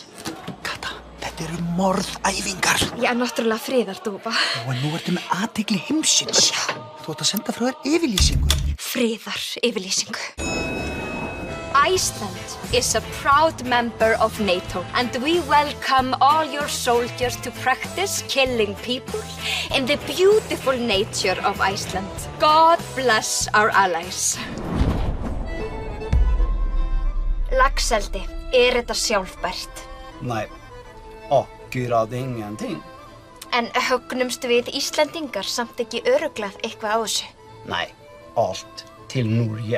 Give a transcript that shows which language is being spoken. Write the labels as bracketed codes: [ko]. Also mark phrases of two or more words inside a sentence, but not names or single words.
[is] Kata, þetta eru morðæfingar. Já, náttúrulega friðardúfa. Og nú ertu með athygli heimsins. Þú ætti að senda frá þér yfirlýsingu. Friðaryfirlýsingu. [en] Iceland is a proud member of NATO and we welcome all your soldiers to practice killing people in the beautiful nature of Iceland. God bless our allies. [is] Laxeldi, þetta sjálfbært? [no] Nej, akkurat ingenting. [is] En högnumst við Íslendingar samt ekki örugglega eitthvað á þessu? Nei, allt til Norge.